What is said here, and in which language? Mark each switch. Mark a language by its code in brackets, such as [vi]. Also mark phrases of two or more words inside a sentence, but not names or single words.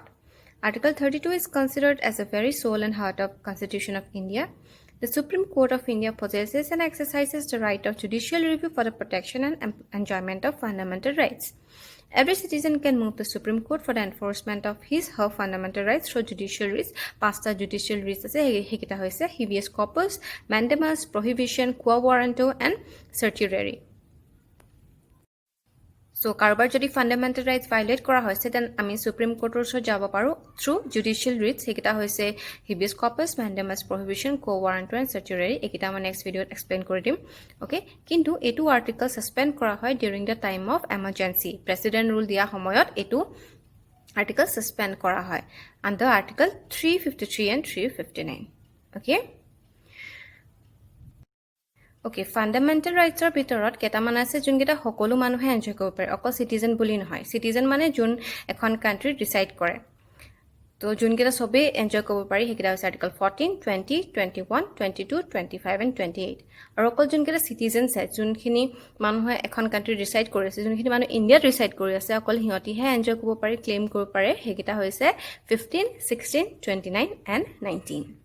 [en] Article 32 is considered as the very soul and heart of Constitution of India. The Supreme Court of India possesses and exercises the right of judicial review for the protection and enjoyment of fundamental rights. Every citizen can move the Supreme Court for the enforcement of his/her fundamental rights through judicial writs. [as] পাছত [en] judicial writs [as] আছে সেইকেইটা হৈছে [en] habeas corpus, mandamus, prohibition, quo warranto and certiorari. [as] ছ' কাৰোবাৰ যদি [en] fundamental rights [as] ভায়োলেট কৰা হৈছে, দেন আমি ছুপ্ৰীম কোৰ্টৰ যাব পাৰো [en] through judicial writs. [as] সেইকেইটা হৈছে [en] habeas corpus, mandamus, prohibition, quo warranto and certiorari. [as] এইকেইটা মই [en] next video explain [as] কৰি দিম। অ'কে, কিন্তু এই আৰ্টিকল ছাছপেণ্ড কৰা হয় [en] during the time of emergency. President rule [as] দিয়া সময়ত এই আৰ্টিকল ছাছপেণ্ড কৰা হয় [en] under Article 353 and 359. Okay, Okay, fundamental rights [as] ৰ ভিতৰত কেইটামান আছে যিবোৰ কেইটা সকলো মানুহে এনজয় কৰিব পাৰে, অকল চিটিজেন বুলি নহয়. চিটিজেন মানে যি এখন [en] country reside [as] কৰে. তো যোনকেইটা সবেই এনজয় কৰিব পাৰি সেইকেইটা হৈছে আৰ্টিকল 14, 20, 21, 22, 25 এণ্ড 28 আৰু অকল যোনকেইটা চিটিজেনছ আছে যোনখিনি মানুহে এখন [en] country reside [as] কৰি আছে যোনখিনি মানুহ ইণ্ডিয়াত ৰিচাইড কৰি আছে অকল সিহঁতিহে এনজয় কৰিব পাৰি ক্লেইম কৰিব পাৰে সেইকেইটা হৈছে 15, 16, 29 এণ্ড 19